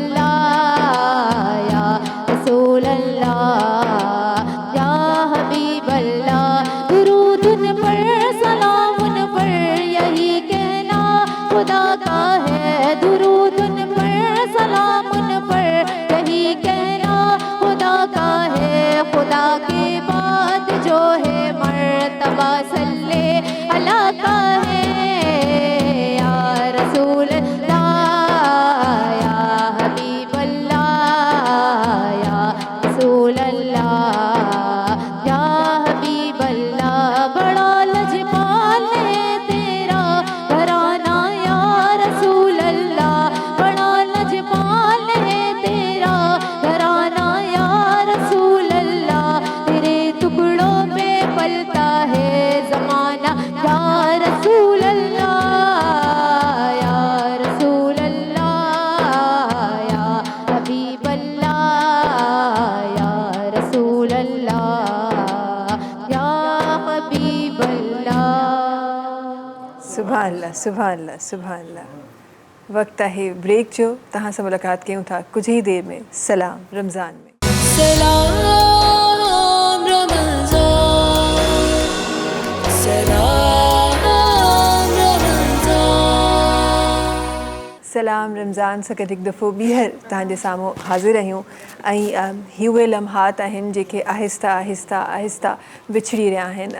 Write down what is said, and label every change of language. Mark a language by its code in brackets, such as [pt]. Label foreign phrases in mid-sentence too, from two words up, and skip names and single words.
[ar] الله يا رسول الله يا حبيب الله [ur] درود ان پر سلام ان پر یہی کہنا خدا کا ہے درود ان پر سلام ان پر یہی کہنا خدا کا ہے خدا کے بعد جو ہے مرتبہ صلِ علیٰ کا ہے [ar] يا رسول الله يا حبيب الله يا رسول الله يا حبيب الله [ur] بڑا لجپال ہے تیرا گھرانہ [ar] يا رسول الله [ur] بڑا لجپال ہے تیرا گھرانہ [ar] يا رسول الله [ur] تیرے ٹکڑوں پہ پلتا ہے زمانہ [ar] يا رسول الله يا رسول الله يا حبيب الله يا رسول الله يا حبيب الله سبحان الله [sd] वक्त आहे ब्रेक जो तव्हां सां मुलाक़ात कयूं था [ur] کچھ ہی دیر میں [sd] सलाम रमज़ान में सलाम रमज़ान सलाम रमज़ान सलाम रमज़ान सां गॾु हिकु दफ़ो ॿीहर तव्हांजे साम्हूं हाज़िर आहियूं ऐं ही उहे लम्हात आहिनि जेके आहिस्ता आहिस्ता आहिस्ता विछड़ी रहिया आहिनि।